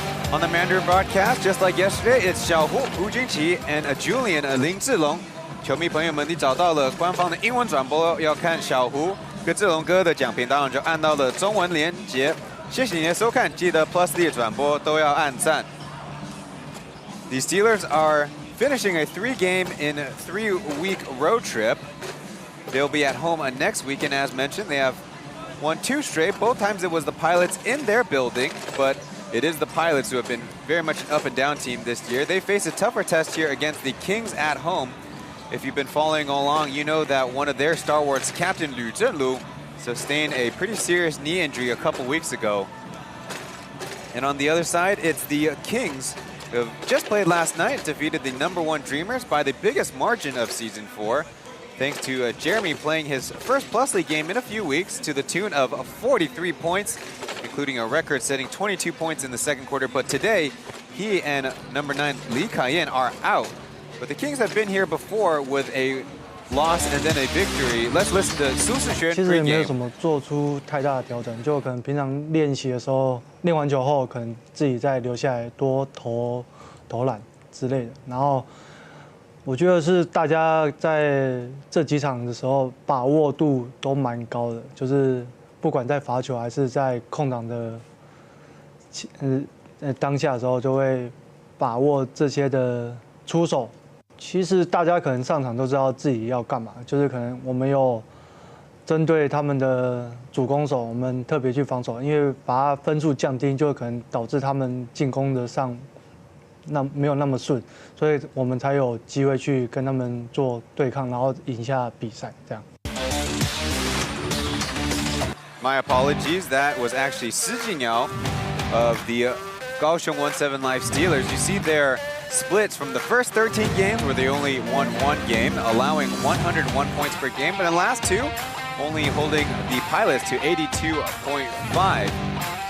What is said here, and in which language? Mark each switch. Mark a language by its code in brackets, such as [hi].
[en] On the Mandarin broadcast, just like yesterday, it's Xiaohu Hu Junqi and Julian Lin Zhilong. [zh] 球迷朋友们，你找到了官方的英文转播，要看小胡跟志龙哥的讲评，当然就按到了中文连结。谢谢你的收看，记得 Plus D 转播都要按赞。 [en] The Steelers are finishing a 3-game in 3-week road trip. They'll be at home next week, and as mentioned, they have won 2 straight. Both times it was the Pilots in their building, but it is the Pilots who have been very much an up-and-down team this year. They face a tougher test here against the Kings at home. If you've been following along, you know that one of their stalwarts, Captain Liu Zhenlu, sustained a pretty serious knee injury a couple weeks ago. And on the other side, it's the Kings, who have just played last night, defeated the #1 Dreamers by the biggest margin of Season 4, thanks to Jeremy playing his first Plus League game in a few weeks to the tune of 43 points, including a record-setting 22 points in the 2nd quarter. But today, he and #9 Li Kaiyan are out. But the Kings have been here before with a loss and then a victory. Let's listen to Su Sixuan [zh] 其实也没有 [en] pregame. [zh] 什么做出太大的调整，就可能平常练习的时候，练完球后可能自己再留下来多投篮之类的。然后我觉得是大家在这几场的时候把握度都蛮高的，就是不管在罚球还是在空档的当下的时候，就会把握这些的出手。其实大家可能上场都知道自己要干嘛，就是可能我们有针对他们的主攻手，我们特别去防守，因为把他分数降低，就可能导致他们进攻的上没有那么顺，所以我们才有机会去跟他们做对抗，然后赢下比赛这样。 [en] My apologies, that was actually Si Jinyao of the Kaohsiung 1-7 Live Steelers. You see their splits from the first 13 games where they only won 1 game, allowing 101 points per game, but in the last 2, only holding the Pilots to 82.5.